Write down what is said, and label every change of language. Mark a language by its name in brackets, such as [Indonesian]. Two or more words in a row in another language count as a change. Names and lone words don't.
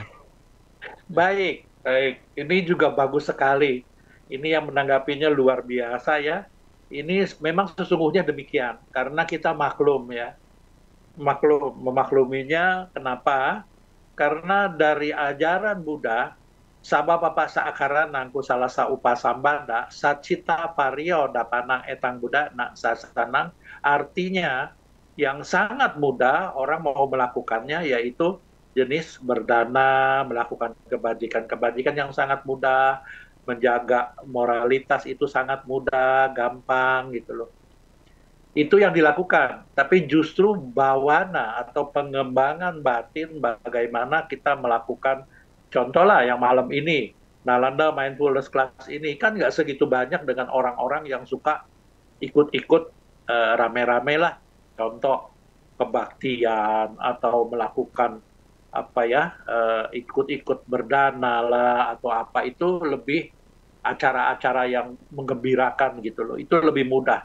[Indonesian] Baik, baik. Ini juga bagus sekali. Ini yang menanggapinya luar biasa ya. Ini memang sesungguhnya demikian, karena kita maklum ya. Memakluminya kenapa? Karena dari ajaran Buddha, [Pali] sababapa saakara nangku salasa upasambanda, sacita pario dapanang etang Buddha nak sasanang, [Indonesian] artinya yang sangat mudah orang mau melakukannya, yaitu jenis berdana, melakukan kebajikan-kebajikan yang sangat mudah, menjaga moralitas itu sangat mudah, gampang gitu loh. Itu yang dilakukan, tapi justru bawana atau pengembangan batin bagaimana kita melakukan, contoh lah yang malam ini, Nalanda Mindfulness Class ini, kan nggak segitu banyak dengan orang-orang yang suka ikut-ikut rame-rame lah, contoh kebaktian atau melakukan apa ya, ikut-ikut berdana lah atau apa, itu lebih acara-acara yang menggembirakan gitu loh, itu lebih mudah.